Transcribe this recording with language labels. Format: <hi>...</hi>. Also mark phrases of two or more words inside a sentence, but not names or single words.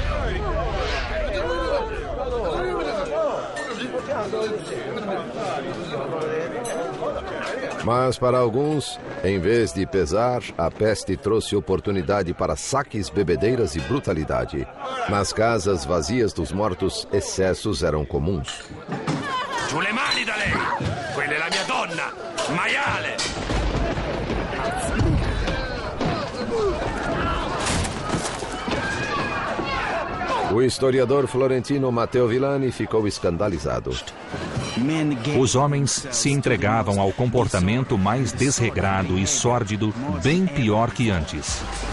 <pt>Mas para alguns, em vez de pesar, a peste trouxe oportunidade para saques, bebedeiras e brutalidade. Nas casas vazias dos mortos, excessos eram comuns.</pt> <it>Giù le mani da lei! Quella è la mia donna! Maiale!</it> <pt>O historiador florentino Matteo Villani ficou escandalizado. Os homens se entregavam ao comportamento mais desregrado e sórdido, bem pior que antes.</pt>